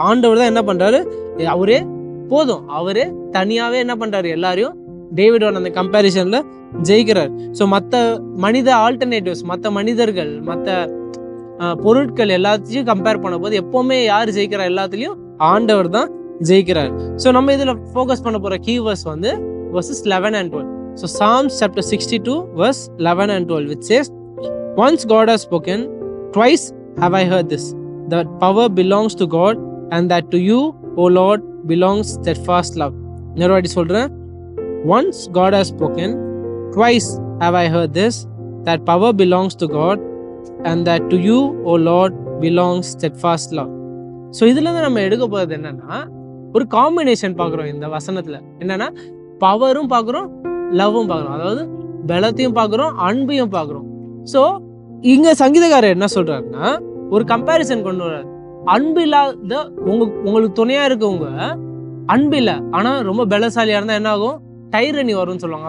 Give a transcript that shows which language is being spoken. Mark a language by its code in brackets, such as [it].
[ta] ஆண்டவர் தான் என்ன பண்றாரு, அவரே போதும், அவரே தனியாவே என்ன பண்றாரு, எல்லாரையும் டேவிடோட அந்த கம்பேரிசன்ல ஜெயிக்கிறார். ஸோ மற்ற மனித ஆல்டர்னேட்டிவ்ஸ், மற்ற மனிதர்கள், மற்ற பொருட்கள் எல்லாத்தையும் கம்பேர் பண்ண போது எப்பவுமே யார் ஜெயிக்கிறா, எல்லாத்துலயும் ஆண்டவர் தான் ஜெயிக்கிறார். ஸோ நம்ம இதுல ஃபோக்கஸ் பண்ண போற கீவேர்ட்ஸ் வந்து [en] verses 11 and 12. So Psalms chapter 62 verse 11 and 12 which says, once God has spoken, twice have I heard this, that power belongs to God and that to you, O Lord, belongs steadfast love. [ta] இன்னொரு வாட்டி சொல்றேன், [en] once God has spoken, twice have I heard this, that power belongs to God and that to you, O Lord, belongs steadfast love. [ta] So இதுலேருந்து நம்ம எடுக்க போகிறது என்னன்னா, ஒரு combination பார்க்குறோம் இந்த வசனத்தில். என்னன்னா, பவரும் பார்க்குறோம், லவ்வும் பார்க்குறோம், அதாவது பலத்தையும் பார்க்குறோம், அன்பையும் பார்க்குறோம். ஸோ இங்கே சங்கீதக்காரர் என்ன சொல்கிறாருன்னா, ஒரு கம்பேரிசன் கொண்டு வர்றாரு. அன்பு இல்லாத உங்களுக்கு துணையாக இருக்கவங்க அன்பு இல்லை, ஆனால் ரொம்ப பலசாலியாக இருந்தால் என்ன ஆகும், டைரனி வரும்னு சொல்லுவாங்க.